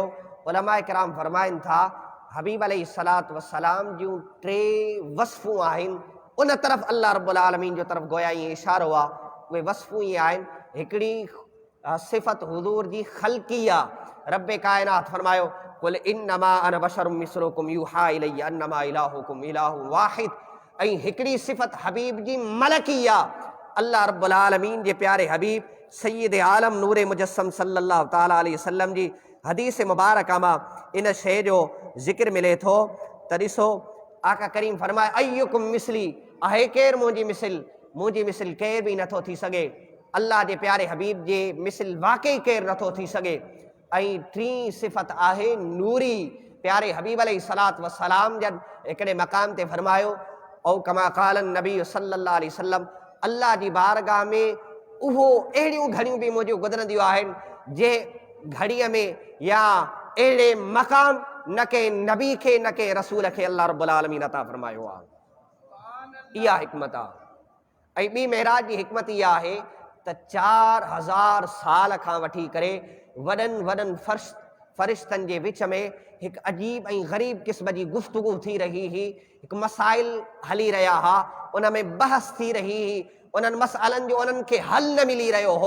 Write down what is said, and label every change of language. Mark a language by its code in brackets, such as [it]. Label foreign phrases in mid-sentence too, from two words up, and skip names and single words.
[sd] उलमा किराम फरमाइनि था हबीब [ar] عليه الصلاة والسلام [sd] जूं 3 वस्फ़ूं आहिनि, उन तरफ़ [ar] الله رب العالمين [sd] जो तरफ़ गोया ईअं इशारो आहे। उहे वस्फ़ूं इहे आहिनि, हिकिड़ी सिफ़त हुज़ूर जी ख़ल्क़ी आहे। रब्बे कायनात फरमायो [ar] قل إنما أنا بشر مثلكم يوحى إلي أنما إلهكم إله واحد. [sd] ऐं हिकिड़ी सिफ़त हबीब जी मलकी आहे। [ar] الله رب العالمين [sd] जे प्यारे हबीब सय्यद आलम नूर मुजस्सम [ar] صلى الله تعالى عليه وسلم [sd] जी हदीस मुबारक मां इन शइ जो ज़िक्र मिले थो त ॾिसो आका करीम फरमाए [ar] أيكم مثلي, [sd] आहे केरु मुंहिंजी मिसिल केर बि नथो थी सघे। अल्लाह जे प्यारे हबीब जे मिसिल वाकई केरु नथो थी सघे। ऐं 3 सिफ़त आहे नूरी, प्यारे हबीब [ar] عليه الصلاة والسلام [sd] जन हिकिड़े मक़ाम ते फरमायो [ar] أو كما قال النبي صلى الله عليه وسلم, [sd] अल्लाह जी बारगाह में उहो अहिड़ियूं घड़ियूं बि मुंहिंजियूं गुज़रंदियूं आहिनि जे घड़ीअ में या अहिड़े मक़ाम न के नबी खे न के रसूल खे [ar] الله رب العالمين [sd] अता फरमायो आहे। इहा हिकमत आहे। ऐं ॿी मेराज जी हिकमत इहा आहे त 4000 साल खां वठी करे वॾनि वॾनि फ़रिश्तनि जे विच में हिकु अजीब ऐं ग़रीब क़िस्म जी गुफ़्तगू थी रही हुई, हिकु मसाइल हली रहिया हुआ, उन में बहस थी रही हुई, उन्हनि मसइलनि जो उन्हनि खे हल न मिली रहियो हो।